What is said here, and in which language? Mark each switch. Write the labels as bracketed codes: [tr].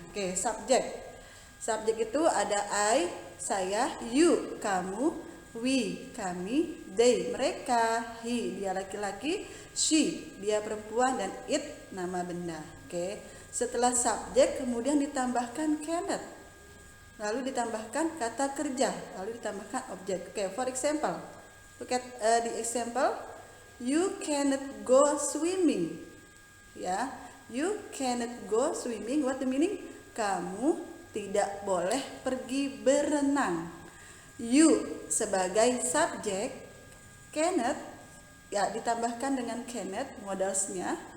[id] Oke, subjek. Subjek itu ada I, saya, you, kamu, we, kami, they, mereka, he, dia laki-laki, she, dia perempuan, dan it, nama benda. Oke, setelah subjek kemudian ditambahkan cannot, lalu ditambahkan kata kerja, lalu ditambahkan objek. [en] Oke, for example, look at the example. You cannot go swimming. Ya, you cannot go swimming. What the meaning? [id] Kamu tidak boleh pergi berenang. You sebagai subjek, cannot ya ditambahkan dengan cannot modalsnya.